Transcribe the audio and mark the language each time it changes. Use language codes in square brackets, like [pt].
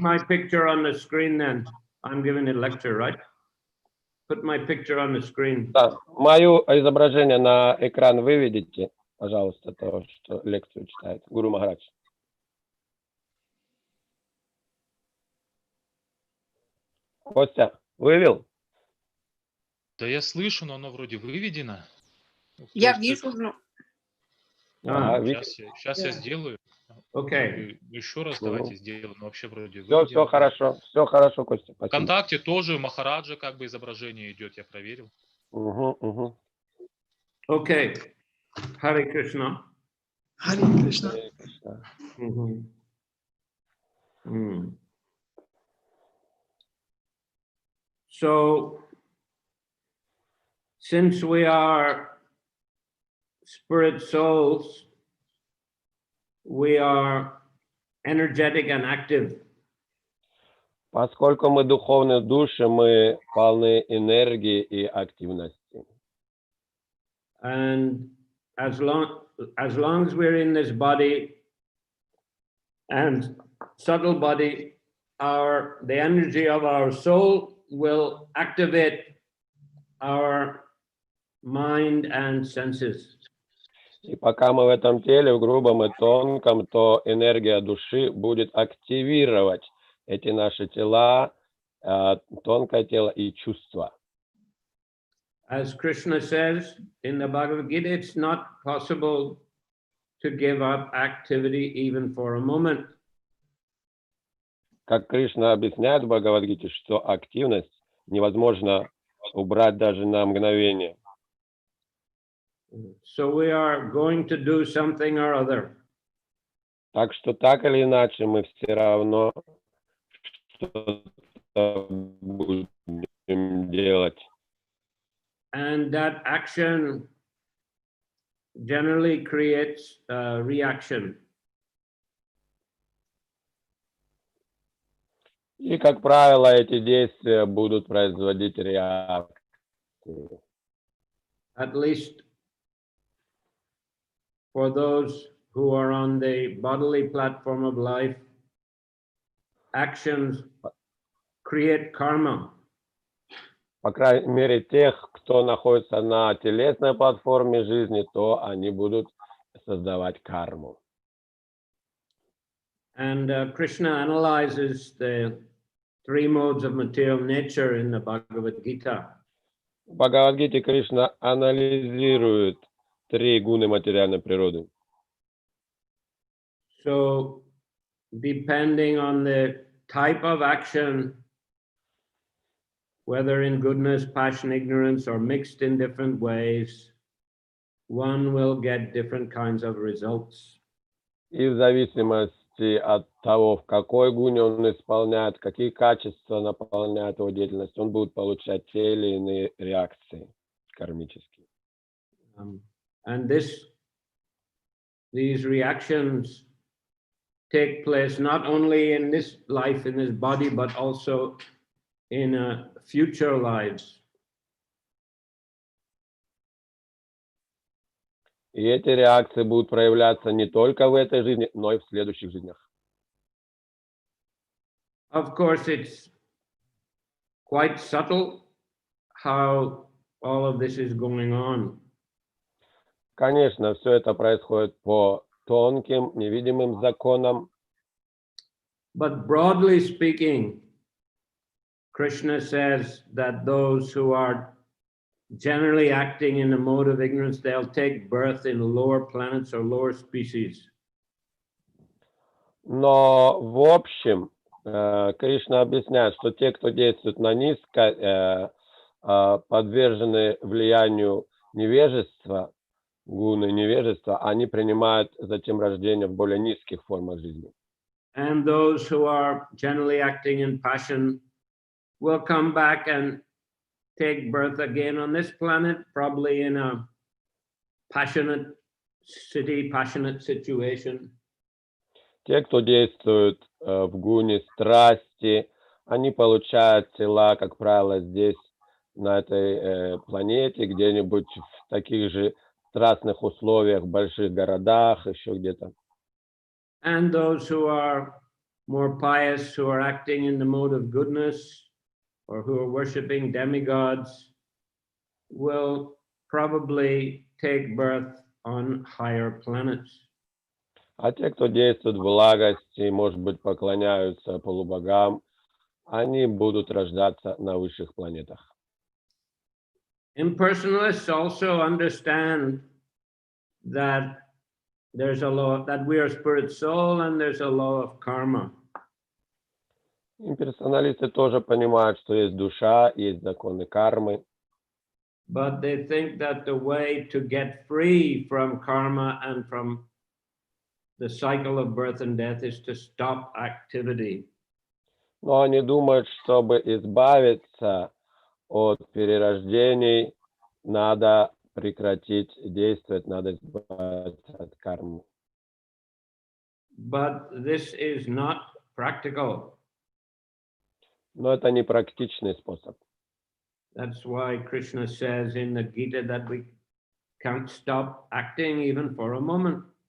[en] my picture on the screen then. I'm giving a lecture, right? Put my picture on the screen. [ru] Да, мое изображение на экран выведите, пожалуйста, то, что лекцию читает Гуру Махарадж. Костя, вывел? Да я слышу, но оно вроде выведено. Я То есть вижу, ну, Ага, Ah, сейчас я сделаю. [en] okay. [ru] Еще раз Мгм. давайте сделаем. Но вообще вроде Все выведено. хорошо, Костя, спасибо. ВКонтакте тоже Махараджа как бы изображение идет, я проверил. Угу. [en] Okay. Hare Krishna. [ru] Харе Кришна. Mhm. Mm. [en] So, since we are spirit souls, we are energetic and active. [ru] Поскольку мы духовные души, мы полны энергии и активности. [en] And as long as we're in this body and subtle body, the energy of our soul will activate our mind and senses. [ru] И пока мы в этом теле, в грубом и тонком, то энергия души будет активировать эти наши тела, тонкое тело и чувства. [en] As Krishna says in the Bhagavad Gita, it's not possible to give up activity even for a moment. [ru] Как Кришна объясняет в Бхагавад-гите, что активность невозможно убрать даже на мгновение. [en] So we are going to do something or other. [ru] Так что так или иначе мы все равно что-то будем делать. [en] And that action generally creates a reaction. [ru] И, как правило, эти действия будут производить реакции. [en] At least for those who are on the bodily platform of life, actions create karma. [ru] По крайней мере, тех, кто находится на телесной платформе жизни, то они будут создавать карму. [en] And Krishna analyzes the three modes of material nature in the Bhagavad Gita. [ru] В Бхагавад-гите Кришна анализирует три гуны материальной природы. [en] So, depending on the type of action, whether in goodness, passion, ignorance, or mixed in different ways, one will get different kinds of results. [ru] И в зависимости от того, в какой гуне он исполняет, какие качества наполняют его деятельность, он будет получать те или иные реакции кармические. [en] And these reactions take place not only in this life, in this body, but also in future lives. [ru] И эти реакции будут проявляться не только в этой жизни, но и в следующих жизнях. [en] Of course, it's quite subtle how all of this is going on. [ru] Конечно, все это происходит по тонким, невидимым законам, [en] But broadly speaking, Krishna says that those who are generally acting in a mode of ignorance, they'll take birth in lower planets or lower species. [ru] но в общем Кришна объясняет, что те, кто действует на низко, подвержены влиянию невежества, гуны невежества, они принимают затем рождение в более низких формах жизни. [en] And those who are generally acting in passion will come back and take birth again on this planet, probably in a passionate city, passionate situation. [ru] Те, кто действует в гуне страсти, они получают тела, как правило, здесь, на этой планете, где-нибудь в таких же страстных условиях, в больших городах, еще где-то. [en] And those who are more pious, who are acting in the mode of goodness, or who are worshiping demigods, will probably take birth on higher planets. [ru] А те, кто действует в благости, может быть, поклоняются полубогам, они будут рождаться на высших планетах. [en] Impersonalists also understand that there's a law, that we are spirit soul, and there's a law of karma. [ru] Имперсоналисты тоже понимают, что есть душа, есть законы кармы, [en] But they think that the way to get free from karma and from the cycle of birth and death is to stop activity. [ru] но они думают, чтобы избавиться от перерождений, надо прекратить действовать, надо избавиться от кармы. [en] But this is not practical. [ru] Но это не практичный способ. [en] That's why Krishna says in the Gita that we can't stop acting even for a moment.